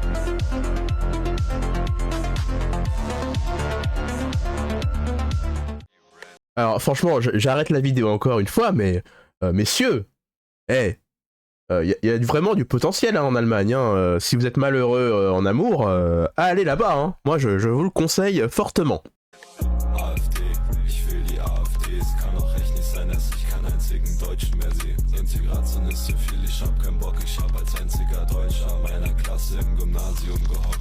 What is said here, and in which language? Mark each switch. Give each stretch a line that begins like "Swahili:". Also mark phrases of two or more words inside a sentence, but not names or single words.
French: Alors franchement, j'arrête la vidéo encore une fois, mais messieurs, il y a vraiment du potentiel hein, en Allemagne. Hein. Si vous êtes malheureux en amour, allez là-bas. Hein. Moi, je vous le conseille fortement.
German: AfD, ich will die AfD. Es kann auch echt nicht sein, dass ich keinen einzigen Deutschen mehr sehe. Integration ist zu viel, ich hab keinen Bock. Ich hab als einziger Deutscher meiner Klasse im Gymnasium gehockt.